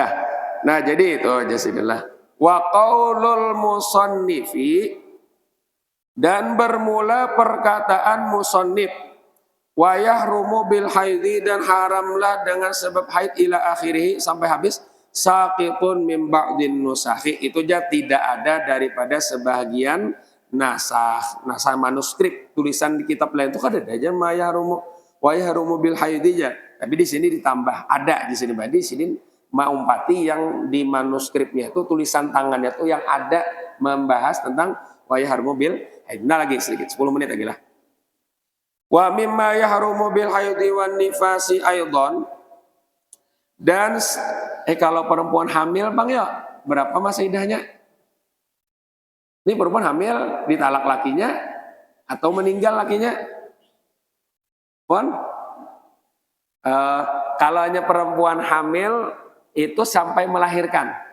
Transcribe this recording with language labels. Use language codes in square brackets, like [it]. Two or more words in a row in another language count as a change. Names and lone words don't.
[id] Nah jadi itu jazakallah. [ar] وقول المصنف, [id] dan bermula perkataan musannif, [ar] ويحرم بالحيض, [id] dan haramlah dengan sebab haid [ar] إلى آخره [id] sampai habis, [ar] ساقط من بعض النسخ, [id] itu aja tidak ada daripada sebagian nasah manuskrip tulisan di kitab lain itu kan ada aja [ar] ما يحرم ويحرم بالحيض [id] aja, tapi di sini ditambah ada di sini di sini maumpati yang di manuskripnya itu tulisan tangannya itu yang ada membahas tentang [ar] ويحرم بالحيض. [id] Nah lagi sedikit 10 menit lagi lah. [ar] ومما يحرم بالحيض والنفاس أيضا, [id] dan kalau perempuan hamil bang ya berapa masa iddahnya? Ini perempuan hamil ditalak lakinya atau meninggal lakinya? Kalau hanya perempuan hamil itu sampai melahirkan.